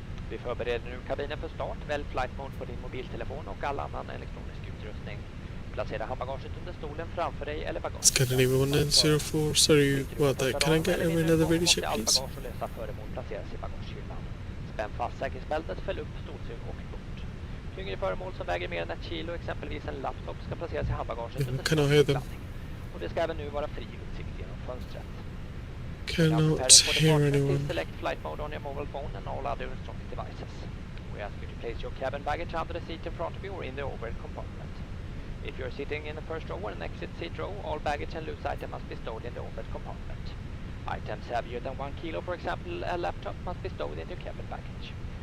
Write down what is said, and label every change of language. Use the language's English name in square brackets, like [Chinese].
[Swedish] Vi förbereder nu kabinen för start. Välj flight mode på din mobiltelefon och all annan elektronisk utrustning. Placera handbagaget under stolen framför dig eller bagaget. [English] Scandinavian 1904, sorry about that. Can I get another video check, please? [Swedish] Bagage och lösa föremål placeras i bagagehyllan. Spänn fast säkerhetsbältet, fäll upp stolsug och bort. Tyngre föremål som väger mer än 1 kilo, exempelvis en laptop, ska placeras i handbagaget under [English] Can I hear them? [Swedish] landning. Och det ska även nu vara fri utsikt genom fönstret. [English] Cannot hear anyone. Please select flight mode on your mobile phone and all other electronic devices. We ask you to place your cabin baggage under the seat in front of you or in the overhead compartment. If you are sitting in the first row or an exit seat row, all baggage and loose items must be stowed in the overhead compartment. Items heavier than 1 kilo, for example a laptop, must be stowed in your cabin baggage.